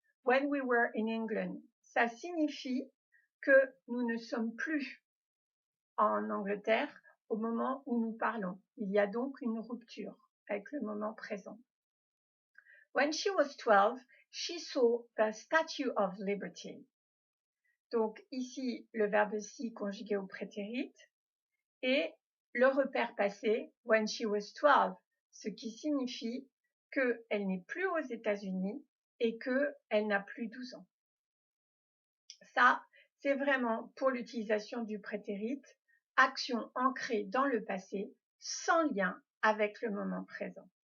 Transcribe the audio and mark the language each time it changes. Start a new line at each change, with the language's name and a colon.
English: When we were in England,
French: ça signifie que nous ne sommes plus en Angleterre au moment où nous parlons. Il y a donc une rupture avec le moment présent.
English: When she was 12, she saw the Statue of Liberty.
French: Donc ici, le verbe see conjugué au prétérit et le repère passé,
English: when she was 12,
French: ce qui signifie qu'elle n'est plus aux États-Unis et qu'elle n'a plus 12 ans. Ça, c'est vraiment pour l'utilisation du prétérit, action ancrée dans le passé, sans lien avec le moment présent.